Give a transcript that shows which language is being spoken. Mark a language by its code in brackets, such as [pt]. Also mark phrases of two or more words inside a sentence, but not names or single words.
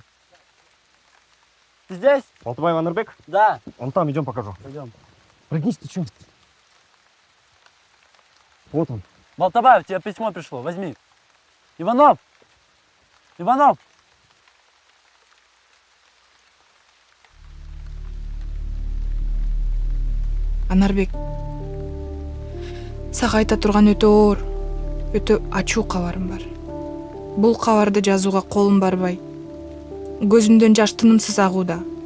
[ru] Ты здесь? Балтабаев Анарбек? Да. Он там, идем покажу. Пойдем. Прыгнись, ты чё? Вот он. Балтабаев, тебе письмо пришло, возьми. Иванов! Иванов! [ky] Анарбек, сага айта турган өтө оор, өтө ачуу кабарым бар. Бул кабарды жазууга колум барбай. Көзүмдөн жаш тынымсыз агууда.